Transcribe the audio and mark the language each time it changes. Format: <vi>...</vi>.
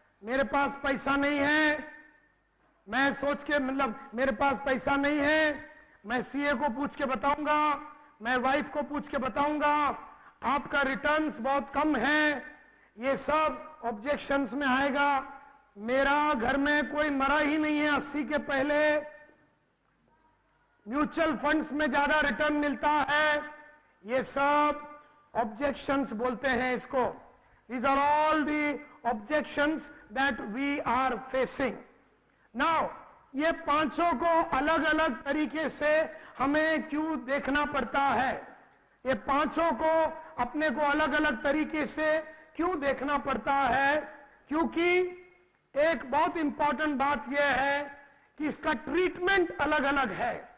<hi>मेरे पास पैसा नहीं है, मैं सोच के, मतलब मेरे पास पैसा नहीं है, मैं सीए को पूछ के बताऊंगा, मैं वाइफ को पूछ के बताऊंगा, आपका रिटर्न्स बहुत कम है, ये सब ऑब्जेक्शंस में आएगा। मेरा घर में कोई मरा ही नहीं है 80 के पहले, म्यूचुअल फंड्स में ज्यादा रिटर्न मिलता है, ये सब ऑब्जेक्शंस बोलते हैं इसको।</hi> <en>These are all the objections that we are facing.</en> <hi>Now, ये पांचों को अलग अलग तरीके से हमें क्यों देखना पड़ता है? ये पांचों को अपने को अलग अलग तरीके से क्यों देखना पड़ता है? क्योंकि एक बहुत इंपॉर्टेंट बात यह है कि इसका ट्रीटमेंट अलग अलग है।</hi>